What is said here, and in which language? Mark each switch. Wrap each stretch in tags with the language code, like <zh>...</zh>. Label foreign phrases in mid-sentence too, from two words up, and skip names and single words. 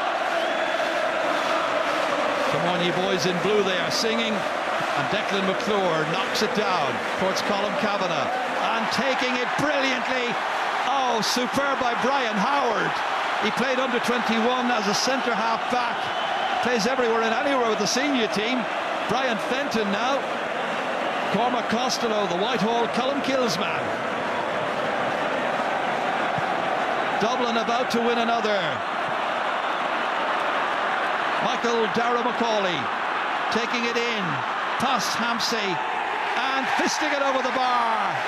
<en>Come on, you boys in blue, they are singing. And Declan McClure knocks it down towards Colm Kavanagh, and taking it brilliantly. Oh, superb by Brian Howard. He played under 21 as a centre half back. Plays everywhere and anywhere with the senior team. Brian Fenton now. Cormac Costello, the Whitehall Colmkills man. Dublin about to win another. Michael Dara McCauley taking it in. Past Hampsey and fisting it over the bar.</en>